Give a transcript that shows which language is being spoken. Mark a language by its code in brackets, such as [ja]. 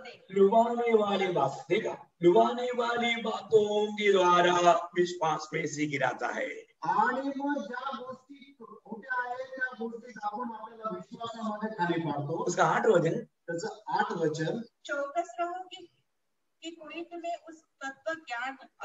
[hi] लुभाने वाली बात, देखा, लुभाने वाली बातों के द्वारा विश्वास में से गिराता है। [mr] आणि मग ज्या गोष्टी खोट्या आहेत त्या गोष्टी आपण आपल्याला विश्वासामध्ये खाली पाडतो। [hi] उसका 8 वचन, [mr] त्याचं 8 वचन, [hi] चौकस रहो कि कोई तुम्हें उस तत्व ज्ञान